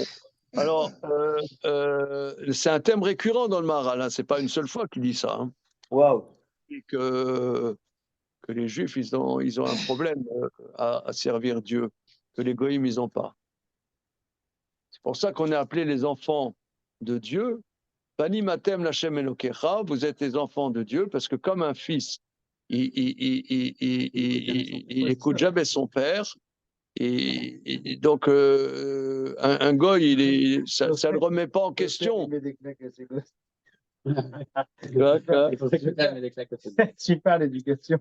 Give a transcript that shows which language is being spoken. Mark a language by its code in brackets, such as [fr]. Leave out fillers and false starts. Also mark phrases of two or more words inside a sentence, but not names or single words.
[fr] Alors, c'est un thème récurrent dans le Maral. Hein. Ce n'est pas une seule fois qu'il dit ça. Hein. Waouh. Et que les juifs, ils ont un problème à servir Dieu, que les goïms, ils n'ont pas. C'est pour ça qu'on est appelé les enfants de Dieu. [he] בנים אתם לה' אלוקיכם, [fr] vous êtes les enfants de Dieu, parce que comme un fils, il écoute jamais son père, et donc un goy, ça ne le remet pas en question. Super l'éducation.